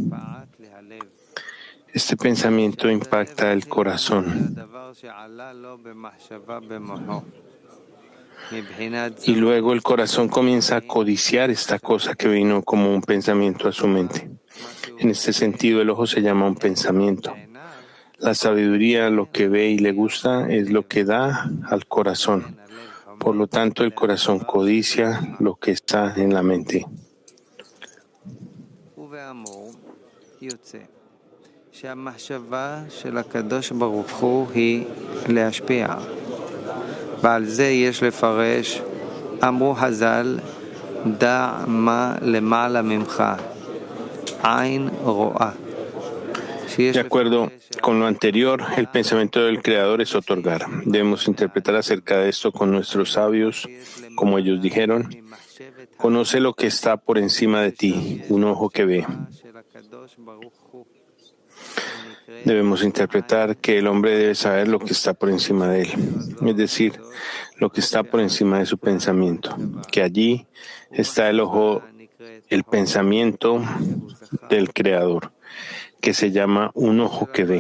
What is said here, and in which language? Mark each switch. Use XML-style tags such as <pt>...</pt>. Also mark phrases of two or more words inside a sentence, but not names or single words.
<es>Este pensamiento impacta el corazón y luego el corazón comienza a codiciar esta cosa que vino como un pensamiento a su mente. En este sentido, el ojo se llama un pensamiento. La sabiduría, lo que ve y le gusta, es lo que da al corazón. Por lo tanto, el corazón codicia lo que está en la mente.</es> <he>ועל זה יש לפרש, אמרו חז"ל, דע מה למעלה ממך, עין רואה.</he> <es>De acuerdo con lo anterior, el pensamiento del Creador es otorgar. Debemos interpretar acerca de esto con nuestros sabios, como ellos dijeron, conoce lo que está por encima de ti, un ojo que ve. Debemos interpretar que el hombre debe saber lo que está por encima de él, es decir, lo que está por encima de su pensamiento, que allí está el ojo, el pensamiento del Creador, que se llama un ojo que ve.</es>